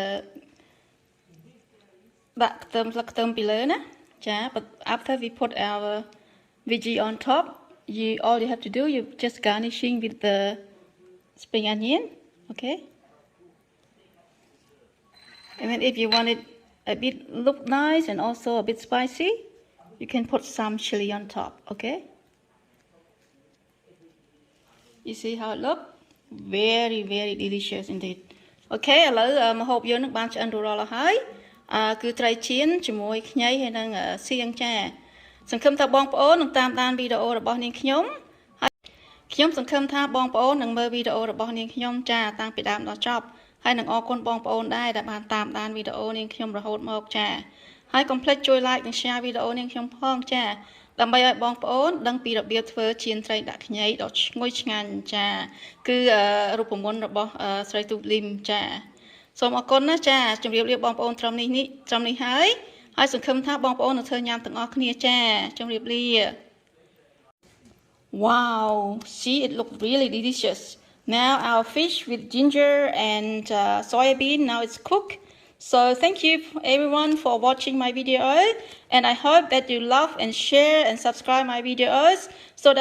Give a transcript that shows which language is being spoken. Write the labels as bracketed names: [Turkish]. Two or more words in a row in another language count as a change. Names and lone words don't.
[Khmer] ដាក់ខ្ទឹមស្លឹកខ្ទឹមពីលើណាចា [English] but after we put our veggie on top all you have to do you just garnishing with the spring onion okay and then if you want it a bit look nice and also a bit spicy you can put some chili on top okay you see how it look very delicious indeed okay [Khmer] ឥឡូវម្ហូបយើងនឹងបានឆ្អិនរួចរាល់ហើយគឺត្រីចៀនជាមួយខ្ញីហើយនឹងសៀងចាសង្ឃឹមថាបងប្អូននឹងតាមដានវីដេអូ របស់នាងខ្ញុំហើយខ្ញុំសង្ឃឹមថាបងប្អូននឹងមើលវីដេអូរបស់នាងខ្ញុំចាតាំងពីដើមដល់ចប់ហើយនឹងអរគុណបងប្អូនដែរដែលបានតាមដានវីដេអូនាងខ្ញុំរហូតមកចាហើយកុំភ្លេចជួយ like និង share វីដេអូនាងខ្ញុំផងចាដើម្បីឲ្យបងប្អូនដឹងពីរបៀបធ្វើចៀនត្រីដាក់ខ្ញីដ៏ឈ្ងុយឆ្ងាញ់ចាគឺរូបមន្តរបស់ស្រីទូកលីមចាសូមអរគុណណាចាជម្រាបលាបងប្អូនត្រឹមនេះហើយសង្ឃឹមថាបងប្អូននឹងធ្វើញ៉ាំទាំងអស់គ្នាចាជម្រាបលា [English] Wow see it looked really delicious now our fish with ginger and soya bean now it's cooked so thank you everyone for watching my video and I hope that you love and share and subscribe my videos so that